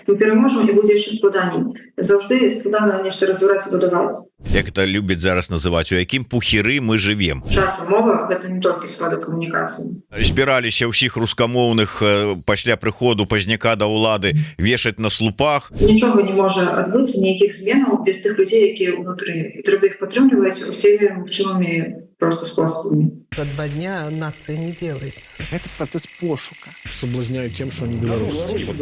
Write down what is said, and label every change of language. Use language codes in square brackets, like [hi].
[be] мы пераможам і будзе яшчэ складаней. Заўжды складана нешта разбіраць і будаваць. Як это любяць зараз называць, у якім пухіры мы жывем. Часам мова гэта не толькі сродак камунікацыі. Збіраліся ўсіх рускамоўных пасля прыходу пазняка да ўлады вешаць на слупах. Нічога не можа адбыцца, ніякіх зменаў без тых людзей, якія ўнутры. І трэба іх падтрымліваць усімі магчымымі [ru] просто способами. За 2 дня нация не делается. Это процесс пошука. Соблазняют тем, что они белорусы.